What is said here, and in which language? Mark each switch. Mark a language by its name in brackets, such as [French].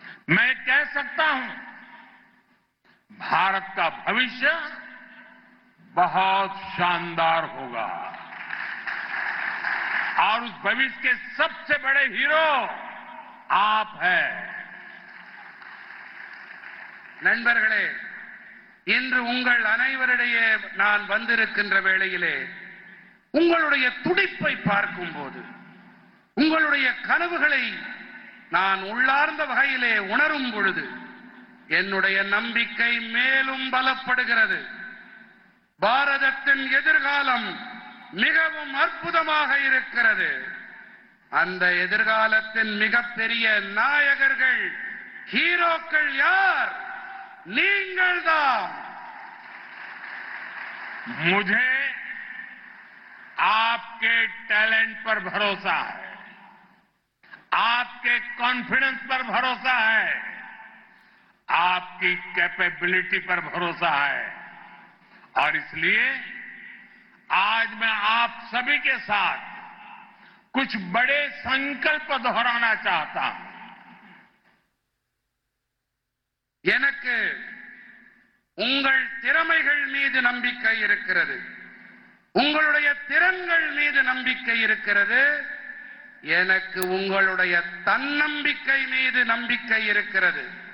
[Hindi] मैं कह सकता हूं भारत का भविष्य बहुत शानदार होगा और उस भविष्य के सबसे बड़े हीरो आप हैं। [Tamil] நண்பர்களே, இன்று உங்கள் அனைவரிடையே நான் வந்திருக்கின்ற வேளையிலே உங்களுடைய துடிப்பை பார்க்கும்போது, உங்களுடைய கனவுகளை நான் உள்ளார்ந்த வகையிலே உணரும் பொழுது என்னுடைய நம்பிக்கை மேலும் பலப்படுகிறது. பாரதத்தின் எதிர்காலம் மிகவும் அற்புதமாக இருக்கிறது. அந்த எதிர்காலத்தின் மிகப்பெரிய நாயகர்கள், ஹீரோக்கள் யார்? நீங்கள்தான். [Hindi] मुझे आपके टैलेंट पर भरोसा है, आपके कॉन्फिडेंस पर भरोसा है, आपकी कैपेबिलिटी पर भरोसा है और इसलिए आज मैं आप सभी के साथ कुछ बड़े संकल्प दोहराना चाहता हूं। [Tamil] எனக்கு உங்கள் திறமைகள் மீது நம்பிக்கை இருக்கிறது, உங்களுடைய திறன்கள் மீது நம்பிக்கை இருக்கிறது, எனக்கு உங்களுடைய தன்னம்பிக்கை மீது நம்பிக்கை இருக்கிறது.